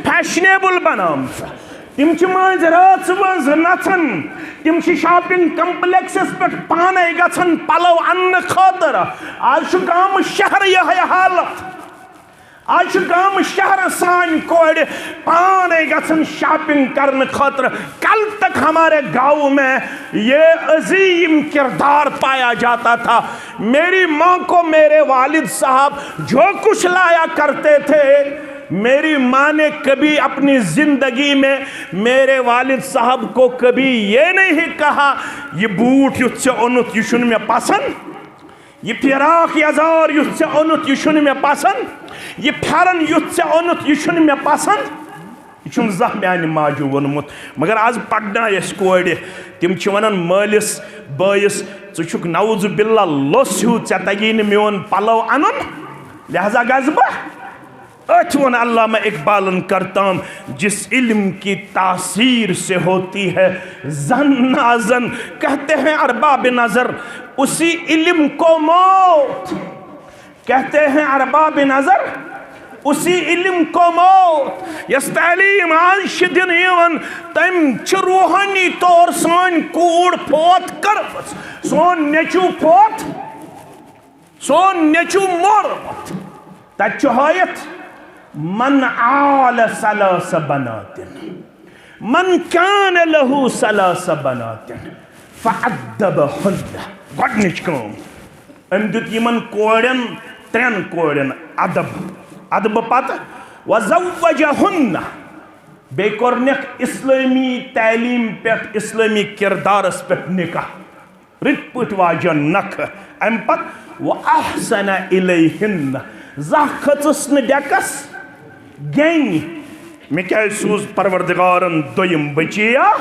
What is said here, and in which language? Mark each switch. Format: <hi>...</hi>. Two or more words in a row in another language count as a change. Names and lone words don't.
<ks>فیشنیبل بنٲمژٕ تِم چھِ مٲنٛزِ رٲژ منٛز نژان تِم چھِ شاپنگ کمپلیکسس پٮ۪ٹھ پانے گژھان پلو اننہٕ خٲطرٕ آز چھُ گامہٕ شہر یِہے حالت آج چھُ گامہٕ شہر سانہِ کورِ پانے گژھان شاپنگ کرنہٕ خٲطرٕ</ks> <ur>کل تک ہمارے گاؤں میں یہ عظیم کردار پایا جاتا تھا میری ماں کو میرے والد صاحب جو کچھ لایا کرتے تھے میری ماں نے کبھی اپنی زندگی میں میرے والد صاحب کو کبھی یہ نہیں کہا</ur> <ks>یہ بوٹ یُتھ ژےٚ اوٚنُتھ یہِ چھُنہٕ مےٚ پسند یہ فراق یزار یُتھ ژےٚ اوٚنُتھ یہِ چھُنہٕ مےٚ پسند یہ پھیرن یُتھ ژےٚ اوٚنُتھ یہِ چھُنہٕ مےٚ پسند یہ چھُنہٕ زانٛہہ میانہِ ماجہِ ووٚنمُت مگر آز پرنایہِ أسۍ کورِ تِم چھِ ونان مٲلِس بٲیِس ژٕ چھُکھ</ks> <ar>نعوذ باللہ</ar> <ks>لوٚس ہیوٗ ژےٚ تگی نہٕ میون پلو انُن لہذا گژھٕ بہٕ أتھۍ ووٚن علامہ اقبالن</ks> <ur>کرتام جس علم کی تاثیر سے ہوتی ہے زن نازن کہتے ہیں ارباب نظر اسی علم کو موت کہتے ہیں ارباب نظر اسی علم کو موت</ur> <ks>یس تعلیم آز چھِ دِنہٕ یِوان تٔمۍ چھِ روحانی طور سٲنۍ کوٗر فوت کٔرمٕژ سون نیٚچوٗ فوت سون نیٚچوٗ موٚرمُت تتہِ چھُ ہٲیِتھ</ks> <ar>من آل ثلاث بنات من كان له ثلاث بنات</ar> <ks>فعدبهن گۄڈنِچ کٲم أمۍ دیُت یِمن کورٮ۪ن ترٛٮ۪ن کورٮ۪ن ادب پتہٕ وزوجهن بیٚیہِ کوٚرنکھ اسلٲمی تعلیٖم پٮ۪ٹھ اسلٲمی کردارس پٮ۪ٹھ نکاح رٕتۍ پٲٹھۍ واجن نکھٕ امہِ پتہٕ</ks> <ar>واحسن الیہن</ar> <ks>زانٛہہ کھٔژٕس نہٕ ڈیکس گینہِ مےٚ کیٛازِ سوٗز پروردگارن دوٚیِم بچیا</ks>